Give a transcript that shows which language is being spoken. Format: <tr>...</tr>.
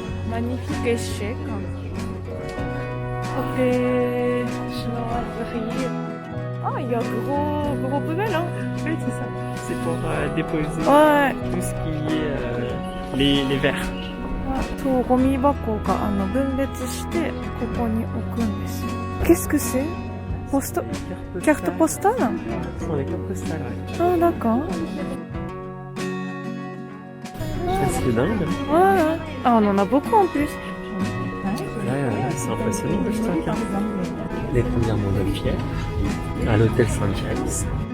<fr>Magnifique échec. Côté chinoiserie. Ah, il y a gros poubelle, hein. Oui, c'est ça. C'est pour déposer Ouais. tout ce qui est les verres.</fr> <ja>そう、ゴミ箱が分裂してここに置くんですよ。</ja> <fr>Qu'est-ce que c'est? Poste carte postale? Ce sont les cartes postales, ouais. Ah, d'accord. C'est dingue. Ouais. Ah, on en a beaucoup en plus. Là, c'est impressionnant le stock. Hein. Les premières montgolfières à l'hôtel Saint-James.</fr>